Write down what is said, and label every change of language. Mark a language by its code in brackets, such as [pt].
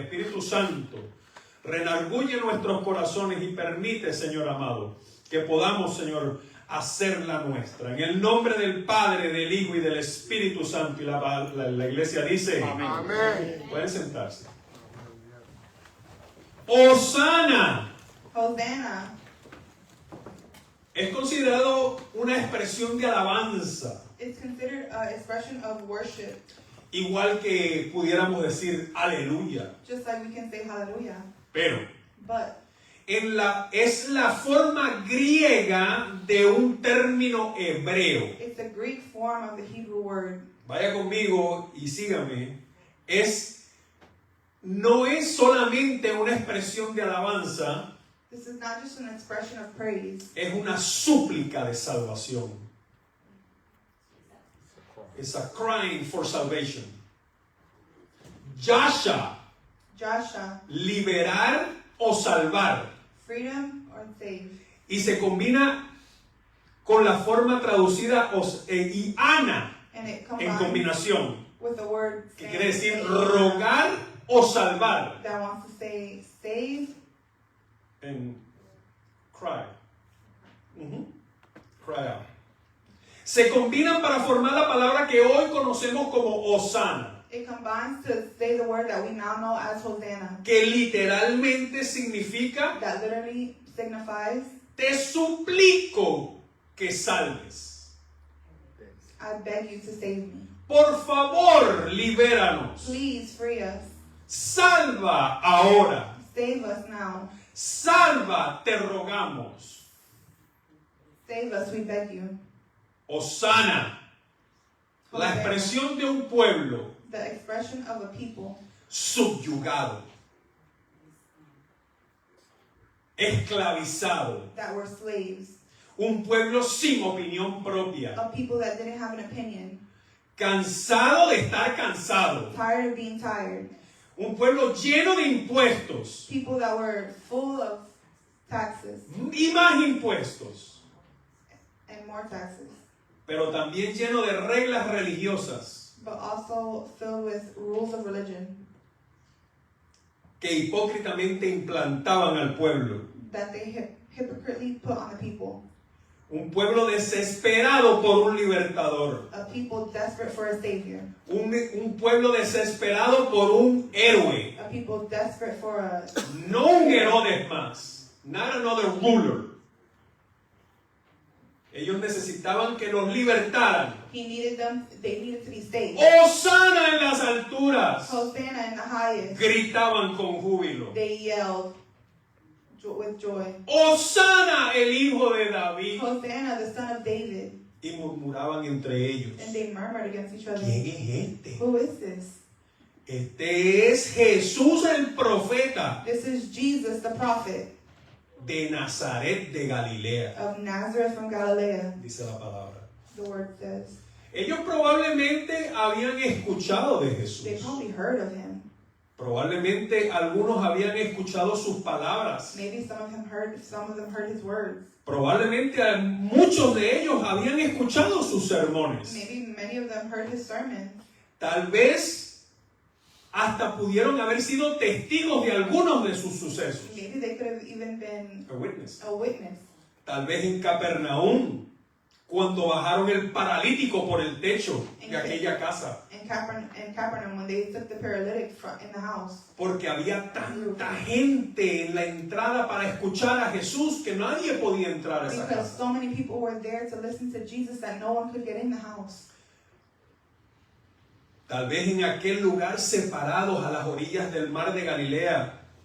[es] Espíritu Santo, renarguye nuestros corazones y permite, Señor amado, que podamos, Señor, hacerla nuestra. En el nombre del Padre, del Hijo y del Espíritu Santo. Y la iglesia dice, amén. Pueden sentarse. Hosana. [en] Hosanna [es] Es considerado una expresión de alabanza. [en] is considered an expression of worship, [es] Igual que pudiéramos decir aleluya. [en] just like we can say hallelujah. [es] Pero [en] But [es] es la forma griega de un término hebreo. [en] it's the Greek form of the Hebrew word. [es] Vaya conmigo y sígame. No es solamente una expresión de alabanza, [en] This is not just an expression of praise. [es] es una súplica de salvación. [en] It's a crying for salvation. [es] Yasha, [en] Joshua, [es] liberar o salvar. [en] freedom or save. [es] Y se combina con la forma traducida y ana [en] And it combines [es] combinación, [en] with the word [es] que [en] save, [es] quiere decir [en] save, [es] rogar o salvar. [en] that wants to say save En cry. Cry out. [es] Se combinan para formar la palabra que hoy conocemos como Hosana, [en] It combines to say the word that we now know as Hosanna, [es] que literalmente significa [en] that literally signifies, [es] te suplico que salves. [en] I beg you to save me. [es] Por favor, libéranos. [en] Please free us. [es] Salva ahora. [en] Save us now. [es] Salva, te rogamos. [en] Save us, we beg you. [es] Hosana, la [en] Hosanna, [es] expresión de un pueblo [en] the expression of a people [es] subyugado, esclavizado, [en] that were slaves, [es] un pueblo sin opinión propia, [en] of people that didn't have an opinion, [es] cansado de estar cansado, [en] tired of being tired, [es] un pueblo lleno de impuestos [en] people that were full of taxes [es] y más impuestos, [en] and more taxes, [es] pero también lleno de reglas religiosas [en] but also filled with rules of religion [es] que hipócritamente implantaban al pueblo. [en] that they hypocritically put on the people. [es] Un pueblo desesperado por un libertador. [en] A people desperate for a savior. [es] Un pueblo desesperado por un héroe. [en] A people desperate for a, [es] No un Herodes más. [en] Not another ruler. [es] Ellos necesitaban que los libertaran. [en] they needed to be saved. [es] ¡Hosana en las alturas! [en] Hosanna in the highest. [es] Gritaban con júbilo. [en] They yelled with joy. [es] ¡Hosana el hijo de David! [en] Hosanna, the son of David. [es] y murmuraban entre ellos. [en] And they murmured against each other. [es] ¿Quién es este? [en] Who is this? [es] Este es Jesús el profeta [en] This is Jesus the prophet [es] de Nazaret de Galilea, [en] of Nazareth from Galilee, [es] dice la palabra. [en] the word says. [es] Ellos probablemente habían escuchado de Jesús. [en] They probably heard of him. [es] Probablemente algunos habían escuchado sus palabras. [en] Maybe some of them heard his words. [es] Probablemente muchos de ellos habían escuchado sus sermones. [en] Maybe many of them heard his sermon. [es] Tal vez hasta pudieron haber sido testigos de algunos de sus sucesos. [en] Maybe they could have even been A witness. a witness. [es] Tal vez en Capernaum, cuando bajaron el paralítico por el techo de aquella casa. [en] In Capernaum, when they took the paralytic in the house. [es] Porque había tanta gente en la entrada para escuchar a Jesús que nadie podía entrar a esa [en] Because [es] casa. [en] so many people were there to listen to Jesus that no one could get in the house. [es] Tal vez en aquel lugar separados a las orillas del mar de Galilea.